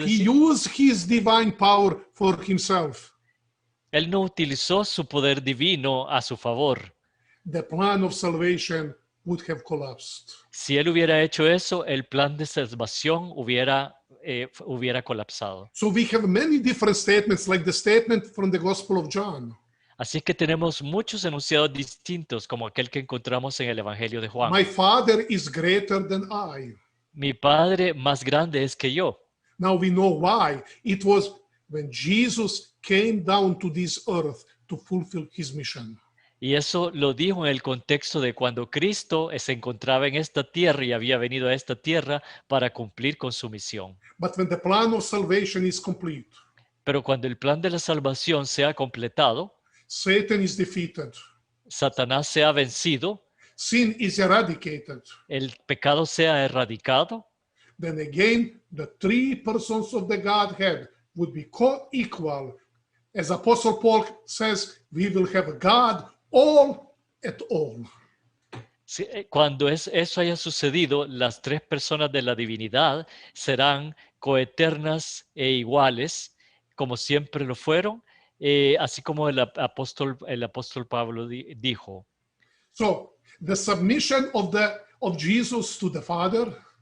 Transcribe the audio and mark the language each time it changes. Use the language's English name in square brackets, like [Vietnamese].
[English] He [Spanish] decir? [English] used his divine power for himself. [Spanish] Él no utilizó su poder divino a su favor. [English] The plan of salvation would have collapsed. [Spanish] Si él hubiera hecho eso, el plan de salvación hubiera colapsado. [English] So we have many different statements, like the statement from the Gospel of John. [Spanish] Así que tenemos muchos enunciados distintos, como aquel que encontramos en el Evangelio de Juan. [English] My Father is greater than I. [Spanish] Mi Padre más grande es que yo. [English] Now we know why. It was when Jesus came down to this earth to fulfill his mission. [Spanish] Y eso lo dijo en el contexto de cuando Cristo se encontraba en esta tierra y había venido a esta tierra para cumplir con su misión. [English] But when the plan of salvation is complete, [Spanish] Pero cuando el plan de la salvación se ha completado, [English] Satan is defeated, [Spanish] Satanás se ha vencido, [English] sin is eradicated, [Spanish] el pecado se ha erradicado, [English] then again the three persons of the Godhead would be co-equal. As Apostle Paul says, we will have God all at all. [Spanish] Cuando eso haya sucedido, las tres personas de la divinidad serán coeternas e iguales, como siempre lo fueron, así como el apóstol Pablo dijo. [English] So the submission of Jesus to the Father.